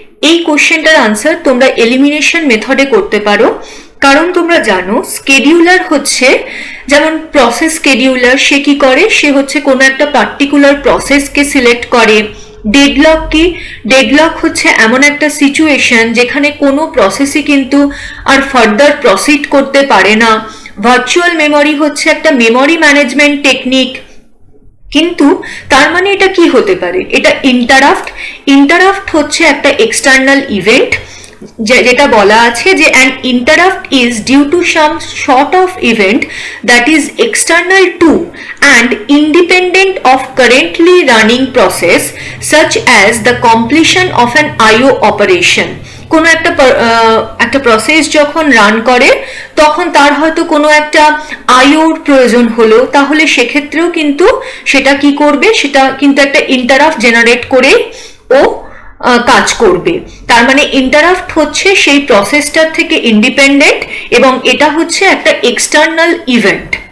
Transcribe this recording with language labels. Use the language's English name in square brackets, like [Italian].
[Bangla] এই কোশ্চেনটার আনসার তোমরা এলিমিনেশন মেথডে করতে পারো, কারণ তোমরা জানো স্কেডিউলার হচ্ছে যেমন প্রসেস স্কেডিউলার, সে কি করে, সে হচ্ছে কোনো একটা পার্টিকুলার প্রসেসকে সিলেক্ট করে। ডেডলক কি, ডেডলক হচ্ছে এমন একটা সিচুয়েশন যেখানে কোনো প্রসেসই কিন্তু আর ফার্দার প্রসিড করতে পারে না। ভার্চুয়াল মেমরি হচ্ছে একটা মেমরি ম্যানেজমেন্ট টেকনিক। কিন্তু তার মানে এটা কি হতে পারে, এটা ইন্টারাপ্ট হচ্ছে একটা এক্সটার্নাল ইভেন্ট, যেটা বলা আছে যে [English] an interrupt is due to some sort of event that is external to and independent of currently running process such as the completion of an IO operation। [Bangla] কোনো একটা প্রসেস যখন run করে তখন তার হয়তো কোনো একটা আইওর প্রয়োজন হলো, তাহলে সেক্ষেত্রেও কিন্তু সেটা কি করবে, সেটা কিন্তু একটা ইন্টারাপ্ট জেনারেট করে ও কাজ করবে। তার মানে ইন্টারাপ্ট হচ্ছে সেই প্রসেসটার থেকে ইন্ডিপেন্ডেন্ট, এবং এটা হচ্ছে একটা এক্সটার্নাল ইভেন্ট।